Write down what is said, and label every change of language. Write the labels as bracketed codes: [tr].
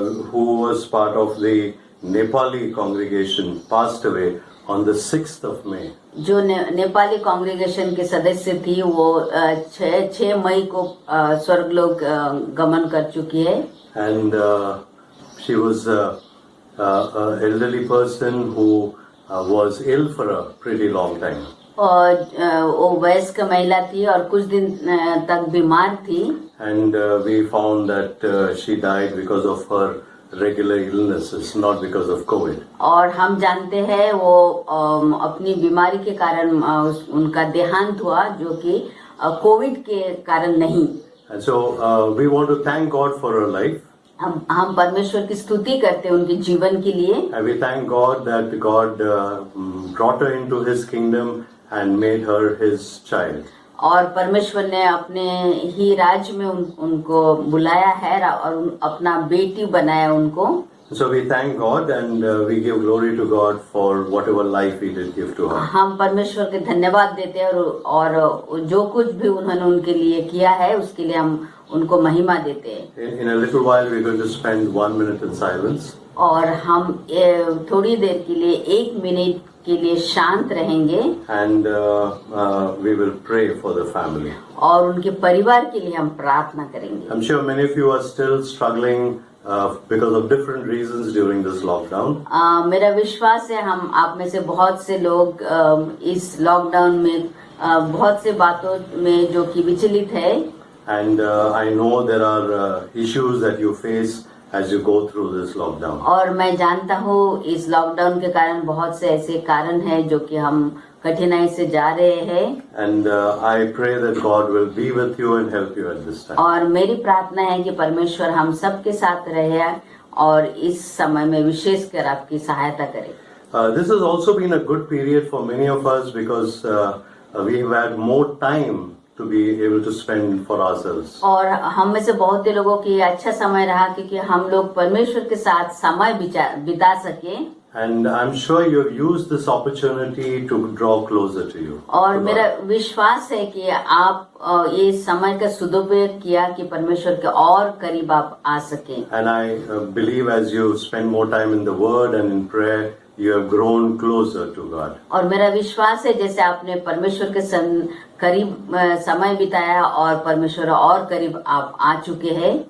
[en] who was part of the Nepali congregation, passed away on the 6th of May. [hi] जो Nepali congregation के सदस्य थी, वो 6 मई को स्वर्गलोक गमन कर चुकी है। [en] And she was an elderly person who was ill for a pretty long time. [hi] और वो वयस्क महिला थी और कुछ दिन तक बीमार थी। [en] And we found that she died because of her regular illnesses, not because of COVID. [hi] और हम जानते हैं वो अपनी बीमारी के कारण उनका देहांत हुआ, जो कि कोविड के कारण नहीं। [en] And so we want to thank God for her life. [hi] हम परमेश्वर की स्तुति करते हैं उनके जीवन के लिए। [en] And we thank God that God brought her into His kingdom and made her His child. [hi] और परमेश्वर ने अपने ही राज्य में उनको बुलाया है और अपना बेटी बनाया उनको। [en] So we thank God and we give glory to God for whatever life He did give to her. [hi] हम परमेश्वर के धन्यवाद देते हैं और जो कुछ भी उन्होंने उनके लिए किया है उसके लिए हम उनको महिमा देते हैं। [en] In a little while we are going to spend 1 minute in silence. [hi] और हम थोड़ी देर के लिए 1 मिनट के लिए शांत रहेंगे। [en] And we will pray for the family. [hi] और उनके परिवार के लिए हम प्रार्थना करेंगे। [en] I'm sure many of you are still struggling because of different reasons during this lockdown. [hi] मेरा विश्वास है हम आप में से बहुत से लोग इस लॉकडाउन में बहुत से बातों में जो कि विचलित है। [en] And I know there are issues that you face as you go through this lockdown. [hi] और मैं जानता हूँ इस लॉकडाउन के कारण बहुत से ऐसे कारण हैं जो कि हम कठिनाई से जा रहे हैं। [en] And I pray that God will be with you and help you at this time. [hi] और मेरी प्रार्थना है कि परमेश्वर हम सबके साथ रहे और इस समय में विशेषकर आपकी सहायता करे। [en] This has also been a good period for many of us because we have had more time to be able to spend for ourselves. [hi] और हम में से बहुत से लोगों के अच्छा समय रहा क्योंकि हम लोग परमेश्वर के साथ समय बिता सके। [en] And I'm sure you have used this opportunity to draw closer to you. [hi] और मेरा विश्वास है कि आप ये समय का सदुपयोग किया कि परमेश्वर के और करीब आप आ सके। [en] And I believe as you spend more time in the Word and in prayer, you have grown closer to God. [hi] और मेरा विश्वास है जैसे आपने परमेश्वर के करीब समय बिताया और परमेश्वर और करीब आप आ चुके हैं।